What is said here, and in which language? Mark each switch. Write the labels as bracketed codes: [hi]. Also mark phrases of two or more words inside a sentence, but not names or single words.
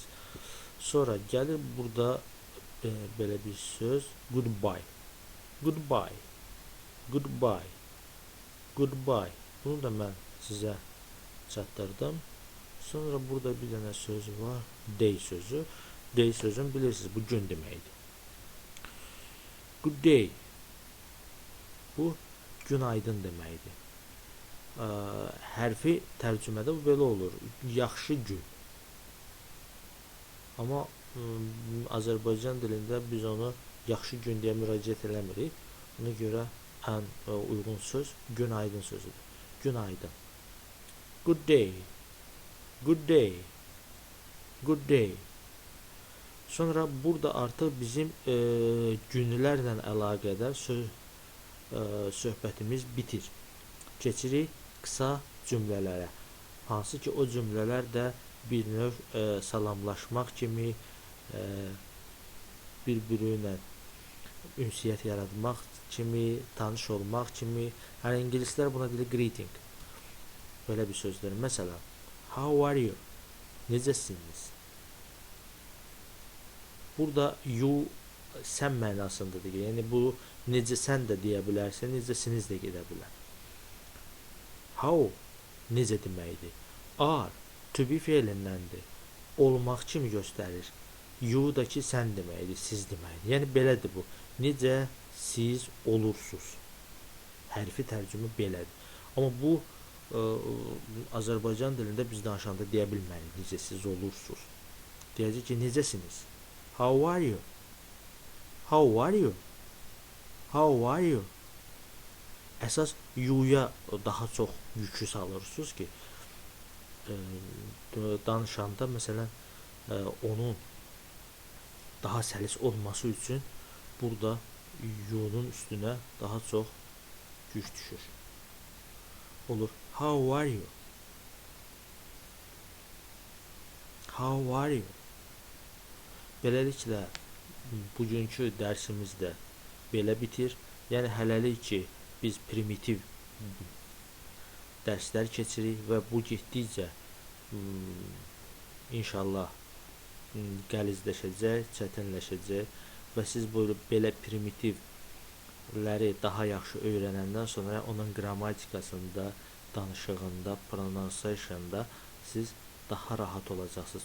[az] Sonra gəlir burada belə bir söz, goodbye. [en] Goodbye. Goodbye. Goodbye. [az] Bunu da mən sizə çatdırdım. Sonra burada bir dənə söz var. Day sözü. Day sözünü bilirsiniz. Bu gün deməkdir. [en] Good day. [az] Bu günaydın deməkdir. Hərfi tərcümədə bu belə olur. Yaxşı gün. Amma Azərbaycan dilində biz onu yaxşı gün deyə müraciət eləmirik. Ona görə ən uyğun söz günaydın sözüdür. Günaydın. [en] Good day. Good day. Good day. [az] Sonra burada artıq bizim günlərlə əlaqədar söhbətimiz bitir. Keçirik qısa cümlələrə. Hansı ki o cümlələr də bir növ salamlaşmaq kimi, bir-biri ilə ünsiyyət yaratmaq kimi, tanış olmaq kimi. Yəni ingilislər buna deyir greeting. Belə bir sözdür. Məsələn, [en] how are you? [az] Necəsiniz? Burada you sən mənasındadır. Yəni bu necə sən də deyə bilərsən, necəsiniz də gedə bilər. How necə deməkdir? Are [en] to be [az] fe'lindəndir. Olmaq kimi göstərir. You da ki sən deməkdir, siz deməkdir. Yəni belədir bu. Necə siz olursunuz. Hərfi tərcümə belədir. Amma bu Azərbaycan dilində biz danışanda deyə bilmərik. Necə siz olursunuz. Deyəcək ki necəsiniz? [en] How are you? How are you? How are you? [az] Əsas you'ya daha çox yükü salırsınız ki, danışanda məsələn onun daha səlis olması üçün burada you'nun üstünə daha çox yük düşür. Olur. [en] How are you? How are you? [az] Beləliklə bugünkü dərsimiz də belə bitir. Yəni hələlik ki biz primitiv dərslər keçirik və bu getdikcə inşallah qəlizləşəcək, çətinləşəcək və siz belə primitivləri daha yaxşı öyrənəndən sonra onun qrammatikasında, danışığında, pronunciationda siz daha rahat olacaqsınız.